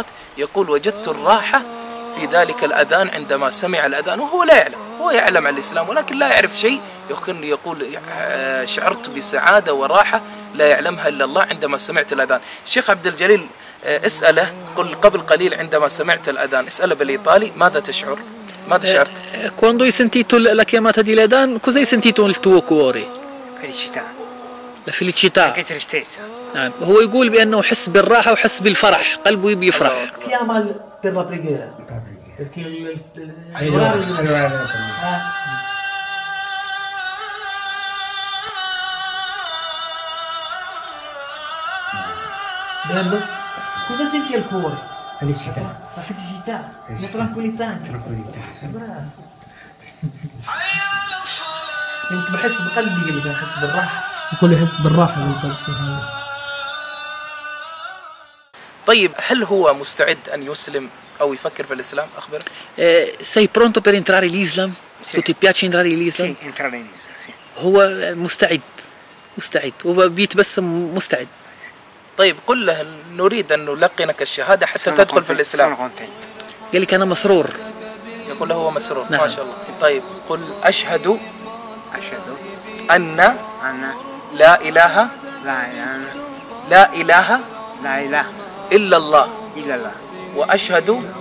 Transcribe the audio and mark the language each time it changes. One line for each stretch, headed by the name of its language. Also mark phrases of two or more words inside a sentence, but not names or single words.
Arabic: يقول وجدت الراحة في ذلك الأذان عندما سمع الأذان، وهو لا يعلم، هو يعلم عن الإسلام ولكن لا يعرف شيء. يقول شعرت بسعادة وراحة لا يعلمها إلا الله عندما سمعت الأذان. الشيخ عبد الجليل اسأله، قل قبل قليل عندما سمعت الأذان اسأله بالإيطالي ماذا تشعر؟ ماذا شعرت؟
Italian: Quando hai sentito la chiamata di Ledan, cosa hai sentito nel tuo cuore? Felicità. La felicità. Che tristezza.
Arabic: نعم، هو يقول بأنه حس بالراحة وحس بالفرح، قلبه بيفرح.
Italian: Chiama per la preghiera. Perché bello? Cosa senti al cuore? Felicità. La felicità, la tranquillità. Bravo.
Arabic: يمكن بحس بقلبي اللي بحس بالراحة. الكل يحس بالراحة بالقلب. طيب هل هو مستعد أن يسلم أو يفكر في الإسلام؟ أخبر.
Italian: Sei pronto per entrare in Islam? Sì. Ti piace entrare in Islam? Sì, entrare in Islam, sì.
Arabic: هو مستعد هو بيتبسم مستعد. طيب قل له نريد أن نلقنك الشهادة حتى تدخل في الإسلام. قال لك أنا مسرور. يقول له هو مسرور. نعم. ما شاء الله. طيب قل أشهد أن لا إله إلا الله وأشهد